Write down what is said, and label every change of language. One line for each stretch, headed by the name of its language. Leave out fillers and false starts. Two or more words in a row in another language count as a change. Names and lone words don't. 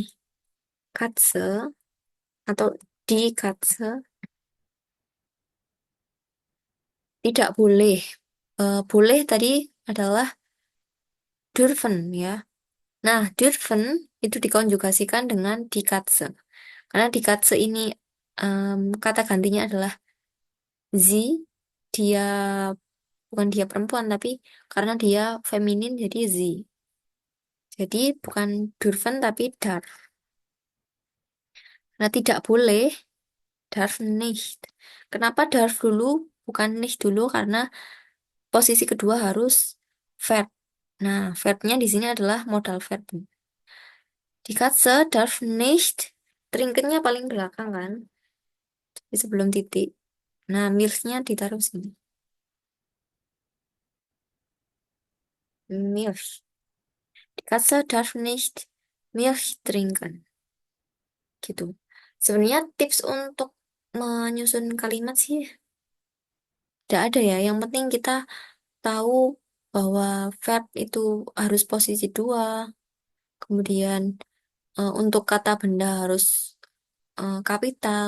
Indonesian: Katse atau di katse tidak boleh. Boleh tadi adalah dürfen ya. Nah, dürfen itu dikonjugasikan dengan
German: die Katze.
Indonesian: Karena
German: die Katze
Indonesian: ini kata gantinya adalah sie, dia bukan dia perempuan tapi karena dia feminin jadi sie. Jadi bukan dürfen tapi darf. Nah, tidak boleh
German: darf nicht.
Indonesian: Kenapa darf dulu bukan nicht dulu? Karena posisi kedua harus verb. Nah, verbnya di sini adalah
English: modal verb.
German: Die Katze darf nicht.
Indonesian: Trinkennya paling belakang kan, di sebelum titik. Nah, milk-nya ditaruh sini.
German: Milch. Die Katze darf nicht Milch trinken.
Indonesian: Gitu. Sebenarnya tips untuk menyusun kalimat sih tidak ada ya. Yang penting kita tahu bahwa verb itu harus posisi dua. Kemudian untuk kata benda harus kapital.